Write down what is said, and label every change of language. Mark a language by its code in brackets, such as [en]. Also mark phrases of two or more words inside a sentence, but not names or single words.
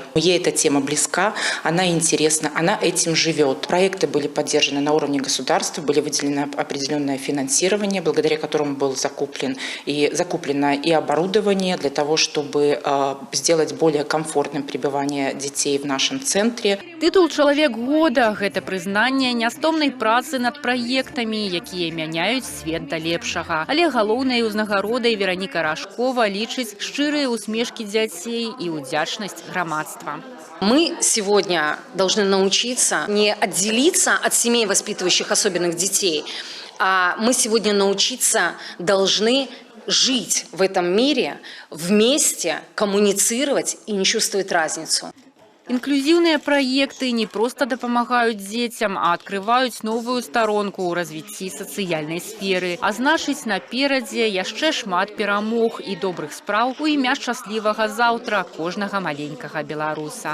[ru] Ей эта тема близка, она интересна, она этим живет. Проекты были поддержаны на уровне государства, были выделены определенное финансирование, благодаря которому было закуплено и оборудование для того, чтобы сделать более комфортным пребывание детей в нашем центре. [be] Тытул «Чалавек года» – гэта прызнанне нястомнай працы над праектамі, якія мяняюць свет да лепшага. Але галоўнай узнагародай Вераніка Рашкова лічыць шчырыя усмешкі дзяцей і удзячнасць грамадства. [ru] Мы сегодня должны научиться не отделиться от семей, воспитывающих особенных детей, а мы сегодня научиться должны жить в этом мире, вместе коммуницировать и не чувствовать разницу. [be] Інклюзіўныя праекты не проста дапамагаюць дзецям, а адкрываюць новую старонку ў развіцці сацыяльнай сферы. А значыць, наперадзе яшчэ шмат перамог і добрых спраў у імя шчаслівага заўтра кожнага маленькага беларуса.